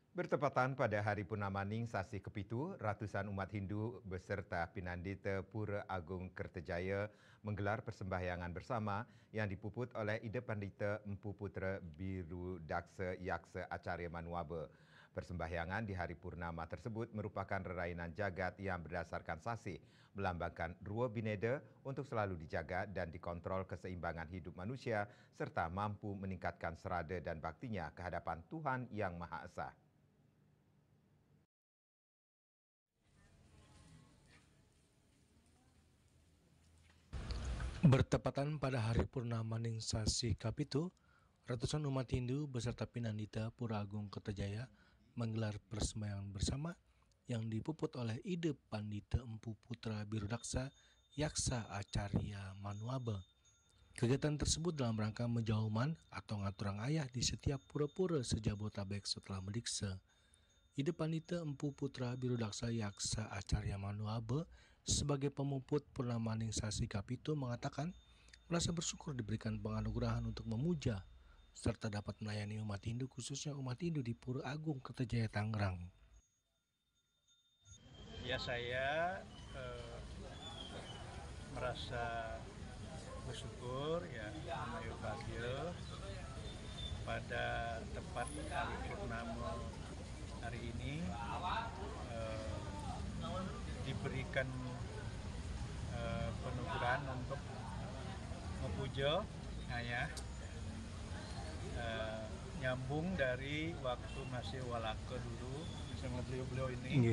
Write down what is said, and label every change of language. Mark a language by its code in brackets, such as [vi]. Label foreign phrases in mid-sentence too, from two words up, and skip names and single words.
[id] Bertepatan pada Hari Purnamaning Sasi Kepitu, ratusan umat Hindu beserta Pinandita Pura Agung Kertajaya menggelar persembahyangan bersama yang dipuput oleh Ida Pandita Empu Putra Biru Daksa Yaksa Acarya Manuaba. Persembahyangan di hari purnama tersebut merupakan rerainan jagat yang berdasarkan sasi, melambangkan rua bineda untuk selalu dijaga dan dikontrol keseimbangan hidup manusia serta mampu meningkatkan serada dan baktinya kehadapan Tuhan Yang Maha Esa. Bertepatan pada hari Purnamaning Sasi Kapitu, ratusan umat Hindu beserta Pinandita Pura Agung Kertajaya menggelar persembahyangan bersama yang dipuput oleh Ida Pandita Empu Putra Birudaksa Yaksa Acarya Manuaba. Kegiatan tersebut dalam rangka menjauman atau [ban] ngaturang ayah [id] di setiap pura-pura sejabotabek setelah mendiksa. Ida Pandita Empu Putra Birudaksa Yaksa Acarya Manuaba sebagai pemuput Purnamaning Sasi Kapitu mengatakan merasa bersyukur diberikan penganugerahan untuk memuja serta dapat melayani umat Hindu, khususnya umat Hindu di Pura Agung Kertajaya Tangerang. Ya, saya merasa bersyukur ya, bahagia pada tepat hari purnama hari ini diberikan penugerahan untuk memuja ayah, nyambung dari waktu masih walaka dulu sama beliau-beliau ini.